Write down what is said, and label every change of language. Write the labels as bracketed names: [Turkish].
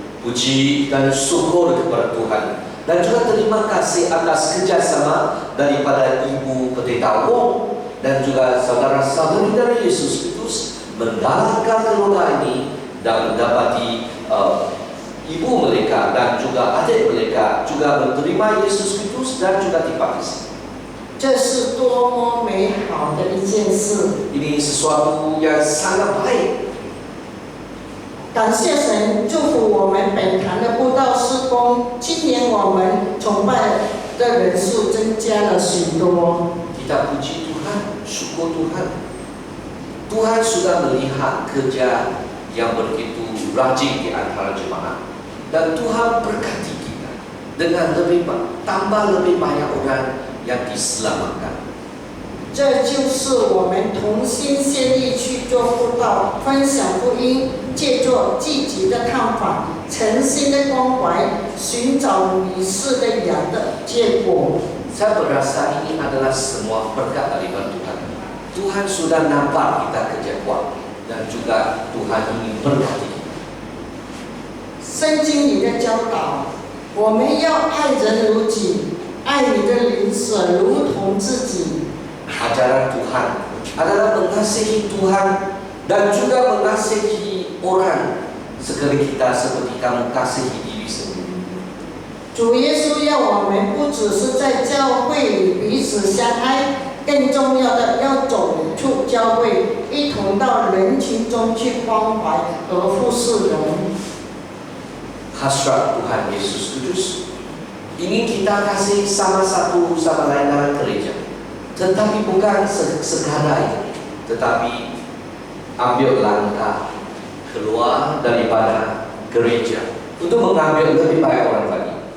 [Malay] Puji dan syukur kepada Tuhan, dan juga terima kasih atas kerjasama daripada Ibu Pendeta Wong dan juga saudara-saudari dari Yesus Kristus menggalakkan keluarga ini dan mendapati ibu mereka dan juga adik mereka juga menerima Yesus Kristus dan juga dibaptis. [Chinese] 这是多么美好的一件事！ [Malay] Ini sesuatu yang sangat baik. [Chinese] 感谢神祝福我们本堂的布道事工，今年我们崇拜的人数增加了许多。 [Malay] Kita puji Tuhan, syukur Tuhan. Tuhan sudah melihat kerja yang begitu rajin di antara jemaat, dan Tuhan berkati kita dengan tambah lebih banyak orang yang diselamatkan. [Chinese] 这就是我们同心协力去做布道、分享福音，借助积极的探访、诚心的关怀，寻找迷失的羊的结果。 [Malay] Saya berasa ini adalah semua berkat daripada Tuhan. Tuhan sudah nampak kita kerja kuat, dan juga Tuhan ingin berkati kita. [Chinese] 圣经里的教导，我们要爱人如己，爱你的邻舍如同自己。 [Malay] Ajaran Tuhan adalah mengasihi Tuhan dan juga mengasihi orang sekali kita seperti kamu kasihi diri sendiri. [Chinese] 主耶稣要我们不只是在教会里彼此相爱，更重要的要走出教会，一同到人群中去关怀和服侍人。 [Malay] Hasrat Tuhan Yesus Kristus ingin kita kasih sama satu sama lain dalam gereja, tetapi bukan sekadar itu, tetapi ambil langkah keluar daripada gereja untuk mengambil lebih banyak orang lagi.